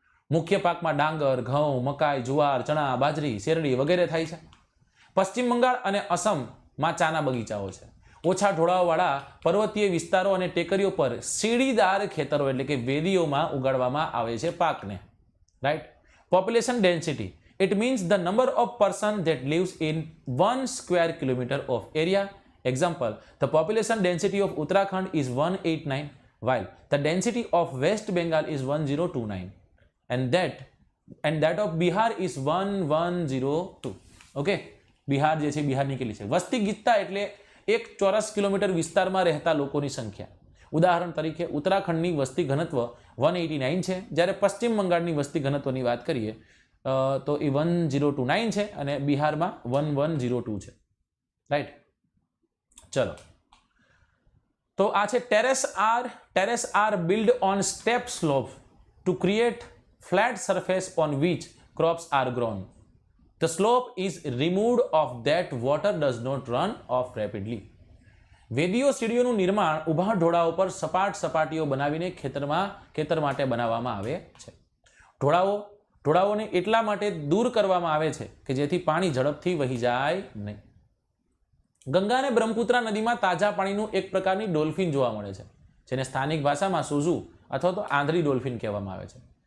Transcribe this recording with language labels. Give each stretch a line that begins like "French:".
Gujarati: મુખ્ય પાકમાં ડાંગર, ઘઉં, મકાઈ, જુવાર, ચણા, બાજરી, શેરડી વગેરે થાય છે. પશ્ચિમ બંગાળ અને અસમમાં ચાના બગીચાઓ છે. ઓછા ઢોળાવવાળા પર્વતીય વિસ્તારો અને ટેકરીઓ પર સીડીદાર ખેતરો એટલે કે વેદીઓમાં ઉગાડવામાં આવે છે પાકને.
English: Right. Population density, it means the number of person that lives in 1 square kilometer of area. Example, the population density of Uttarakhand is 189 while the density of West Bengal is 1029 and that of Bihar is 1102.
Gujarati: Okay, Bihar જે છે બિહારની કેટલી છે? વસ્તી ગીતતા એટલે 1 ચોરસ kilometre વિસ્તારમાં રહેતા લોકોની સંખ્યા. ઉદાહરણ તરીકે ઉત્તરાખંડની વસ્તી ઘનત્વ 189 છે, જ્યારે પશ્ચિમ બંગાળની વસ્તી ઘનત્વની વાત કરીએ તો એ 1029 છે અને બિહારમાં 1102 છે. રાઈટ.
English: ચલો, તો આ છે terrace are build on steep slope to create flat surface on which crops are grown. The slope is removed of that water does not run off rapidly.
Gujarati: વેદીઓ સીડીઓનું નિર્માણ ઊભા ઢોળાવો પર સપાટીઓ બનાવીને ખેતર માટે બનાવવામાં આવે છે. ઢોળાવોને એટલા માટે દૂર કરવામાં આવે છે કે જેથી પાણી ઝડપથી વહી જાય નહીં. ગંગા અને બ્રહ્મપુત્રા નદીમાં તાજા પાણીનું એક પ્રકારની ડોલ્ફિન જોવા મળે છે, જેને સ્થાનિક ભાષામાં સુઝુ અથવા તો આંધળી ડોલ્ફિન કહેવામાં આવે છે.